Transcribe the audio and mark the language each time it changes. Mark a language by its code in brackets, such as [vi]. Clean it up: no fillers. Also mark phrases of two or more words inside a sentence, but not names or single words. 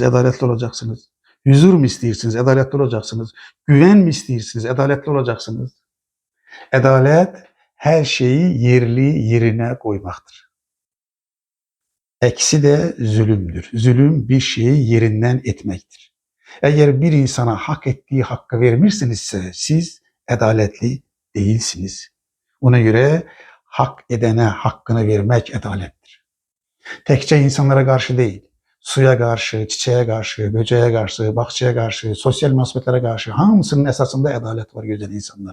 [az] Ədalətli olacaqsınız. Huzur mu istəyirsiniz? Ədalətli olacaqsınız. Güvən mi istəyirsiniz? Ədalətli olacaqsınız. Ədalət hər şeyi yerli yerine koymaqdır. Əksi də zulümdür. Zulüm bir şeyi yerindən etməkdir. [tr] Eğer bir insana hak ettiği hakkı vermirsinizse siz ədalətli değilsiniz. Ona göre hak edene hakkını vermek adalettir. Tekçe insanlara karşı değil, suya karşı, çiçeğe karşı, böceğe karşı, bahçeye karşı, sosyal münasibətlere karşı hamısının esasında adalet var güzel insanlar.